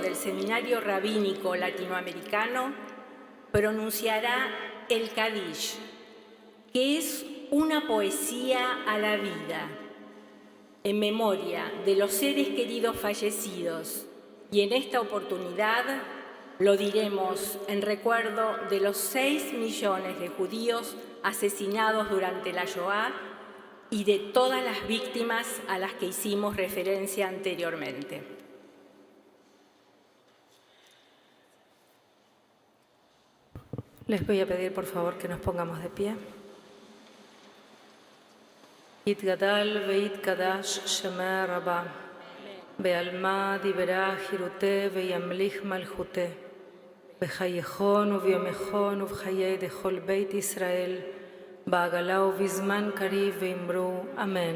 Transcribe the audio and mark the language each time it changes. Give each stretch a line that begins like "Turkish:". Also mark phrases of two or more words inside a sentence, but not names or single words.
Spanish: del Seminario Rabínico Latinoamericano, pronunciará el Kadish, que es una poesía a la vida, en memoria de los seres queridos fallecidos, y en esta oportunidad lo diremos en recuerdo de los 6 millones de judíos asesinados durante la Shoah y de todas las víctimas a las que hicimos referencia anteriormente. Les voy a pedir, por favor, que nos pongamos de pie.
Aramaic: יתגדל ויתקדש שמה רבה, בעלמא דיברה חירותה וימליך מלכותה, בחייכון וביומכון ובחיי דכל בית ישראל, בעגלה ובזמן קריב ואמרו אמן.